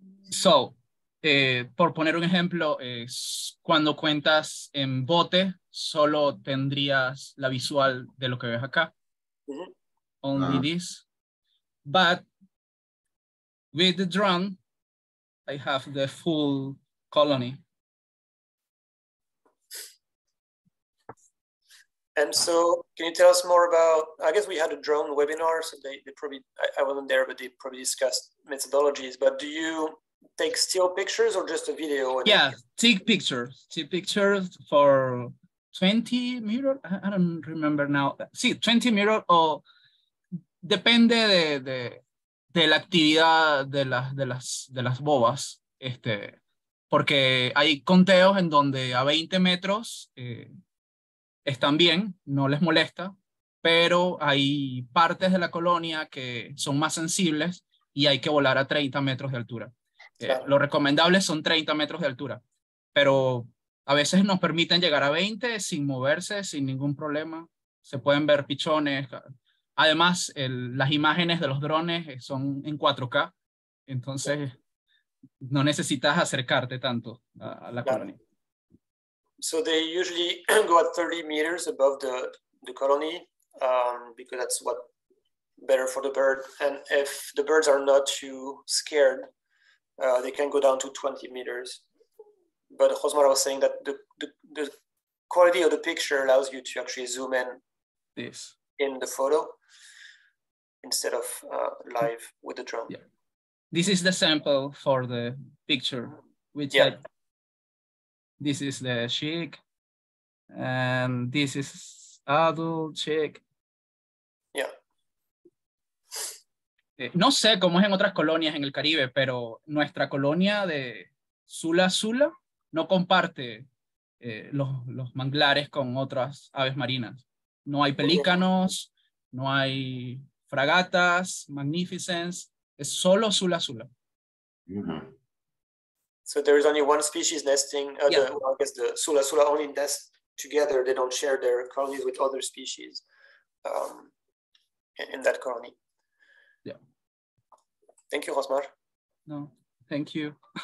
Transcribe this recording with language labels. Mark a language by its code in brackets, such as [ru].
[es] So, por poner un ejemplo, cuando cuentas en bote, solo tendrías la visual de lo que ves acá. [en] Only this. But with the drone, I have the full colony. And so can you tell us more about, I guess we had a drone webinar, so they probably, I wasn't there, but they probably discussed methodologies, but do you take still pictures or just a video? Yeah, take pictures for 20 mirror, I don't remember now. [es] Sí, 20 mirror o depende de la actividad de las bobas, porque hay conteos en donde a 20 metros están bien, no les molesta, pero hay partes de la colonia que son más sensibles y hay que volar a 30 metros de altura. Claro. Lo recomendable son 30 metros de altura, pero a veces nos permiten llegar a 20 sin moverse, sin ningún problema. Se pueden ver pichones. Además, las imágenes de los drones son en 4K, entonces no necesitas acercarte tanto a la colonia. [en] So they usually go at 30 meters above the colony because that's what better for the bird. And if the birds are not too scared, they can go down to 20 meters. But Josmar was saying that the quality of the picture allows you to actually zoom in in the photo instead of live with the drone. Yeah. This is the sample for the picture, which this is the chick, and this is adult chick. Yeah. [es] No sé cómo es en otras colonias en el Caribe, pero nuestra colonia de Sula Sula no comparte los manglares con otras aves marinas. No hay pelícanos, no hay fragatas, magnificens, es solo Sula Sula. Mm-hmm. [en] So there is only one species nesting. I guess the Sula Sula only nest together. They don't share their colonies with other species in that colony. Yeah. Thank you, Josmar. No, thank you.